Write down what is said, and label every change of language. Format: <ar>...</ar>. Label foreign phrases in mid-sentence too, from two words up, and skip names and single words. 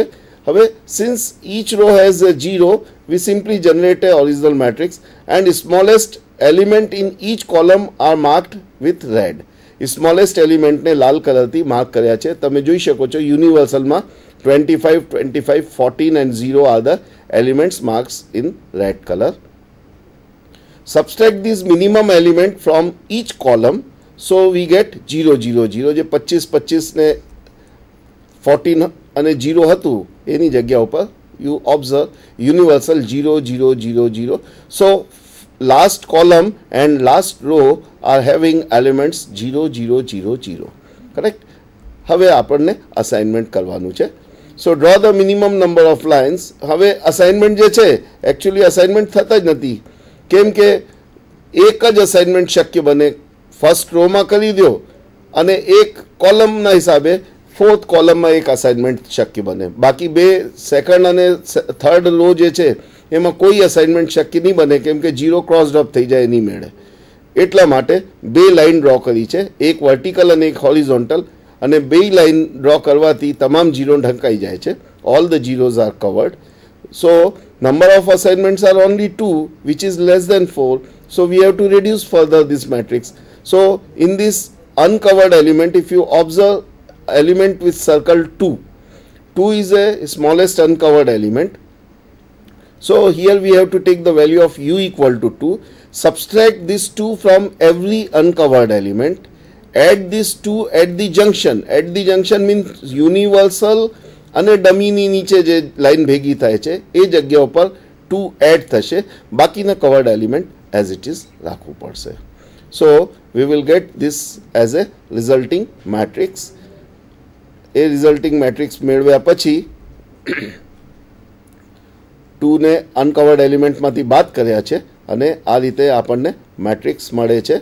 <en>હવે Since each row has a 0, we simply generate a original matrix and smallest element in each column are marked with red.</en> <gu>સ્મોલેસ્ટ એલિમેન્ટને લાલ કલરથી માર્ક કર્યા છે. તમે જોઈ શકો છો યુનિવર્સલમાં</gu> <en>25, 25, 14 and 0 are the elements marks in red color. Subtract this minimum element from each column, so we get 0 0 0.</en> <gu>જે 25 25 ને 14 અને 0 હતું એની જગ્યા ઉપર</gu> <en>you observe universal</en> <gu>0 0 0 0.</gu> <en>So last column and last row are having elements 0 0 0 0. Correct?</en> <gu>હવે આપણને અસાઇનમેન્ટ કરવાનું છે.</gu> <en>So draw the minimum number of lines.</en> <gu>હવે અસાઇનમેન્ટ જે છે એકચ્યુઅલી અસાઇનમેન્ટ થતા જ નથી, કેમ કે એક જ અસાઇનમેન્ટ શક્ય બને. ફર્સ્ટ રોમાં કરી દો અને એક કોલમના હિસાબે ફોર્થ કોલમમાં એક અસાઇનમેન્ટ શક્ય બને. બાકી બે સેકન્ડ અને થર્ડ રો જે છે એમાં કોઈ અસાઇનમેન્ટ શક્ય નહીં બને, કેમ કે 0 ક્રોસ ડ્રોપ થઈ જાય એની મેળે. એટલા માટે બે લાઇન ડ્રો કરી છે, એક વર્ટિકલ અને એક હોરિઝોન્ટલ, અને બે લાઇન ડ્રો કરવાથી તમામ 0 ઢંકાઈ જાય છે.</gu> <en>All the zeros are covered. So number of assignments are only 2, which is less than 4. So we have to reduce further this matrix. So in this uncovered element, if you observe element with circle 2, 2 is a smallest uncovered element. So here we have to take the value of u equal to 2, subtract this 2 from every uncovered element, add this 2 at the junction. At the junction means universal</en> <gu>અને ડમીની નીચે જે લાઈન ભેગી થાય છે એ જગ્યા ઉપર 2 એડ થશે. બાકીના કવર્ડ એલિમેન્ટ</gu> <en>as it is</en> <gu>રાખવું પડશે.</gu> <en>So we will get this as a resulting matrix.</en> <gu>એ રિઝલ્ટિંગ મેટ્રિક્સ મેળવ્યા પછી 2 ને અનકવર્ડ એલિમેન્ટમાંથી બાદ કર્યા છે અને આ રીતે આપણને મેટ્રિક્સ મળે છે.</gu>